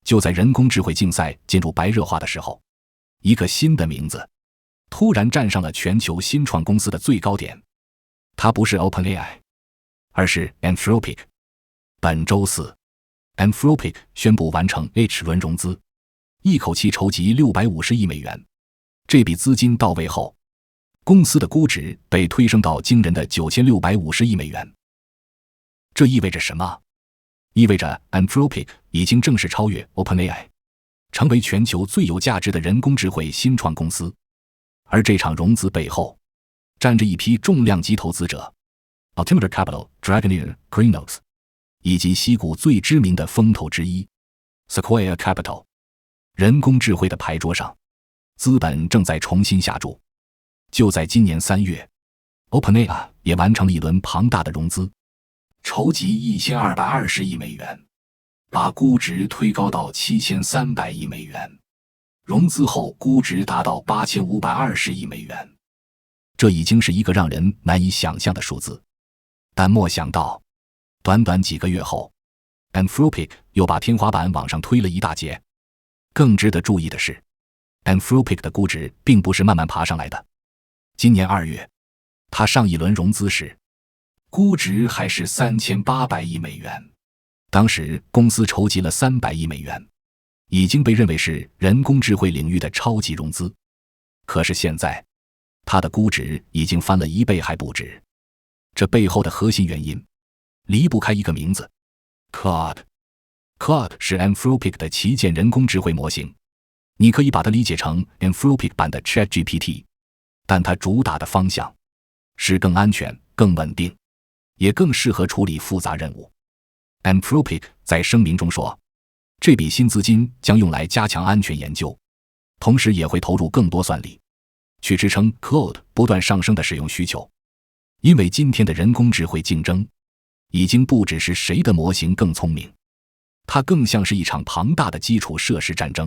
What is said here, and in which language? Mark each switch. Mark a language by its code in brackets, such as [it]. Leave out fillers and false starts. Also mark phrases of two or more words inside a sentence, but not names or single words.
[zh] 就在人工智慧競賽進入白熱化的時候，一個新的名字突然站上了全球新創公司的最高點。它不是 OpenAI， 而是 Anthropic。本周四 Anthropic 宣布完成 H 輪融資，一口氣籌集650億美元。這筆資金到位後，公司的估值被推升到驚人的9650億美元。這意味着什麼？意味着 Anthropic 已經正式超越 OpenAI， 成為全球最有價值的人工智慧新創公司。而這場融資背後，站着一批重量級投資者 Altimeter Capital、Dragoneer、Cronos，以及矽谷最知名的風投之一 Sequoia Capital。人工智慧的牌桌上，資本正在重新下注。就在今年3月 ，OpenAI 也完成了一輪龐大的融資，籌集1220億美元，把估值推高到7300億美元。融資後估值達到8520億美元，這已經是一個讓人難以想象的數字。但沒想到，短短幾個月後 ，Anthropic 又把天花板往上推了一大截。更值得注意的是， Anthropic 的估值並不是慢慢爬上來的。今年2月，他上一輪融資時，估值還是3800億美元。當時公司籌集了300億美元，已經被認為是人工智慧領域的超級融資。可是現在，它的估值已經翻了1倍還不止。這背後的核心原因，離不開一個名字 Claude。Claude 是 Anthropic 的旗艦人工智慧模型，你可以把它理解成 Anthropic 版的 ChatGPT， 但它主打的方向是更安全、更穩定，也更適合處理複雜任務。Anthropic 在聲明中說，這筆新資金將用來加強安全研究，同時也會投入更多算力，去支撐 Claude 不斷上升的使用需求。因為今天的人工智慧競爭，已經不只是誰的模型更聰明，它更像是一場龐大的基礎設施戰爭。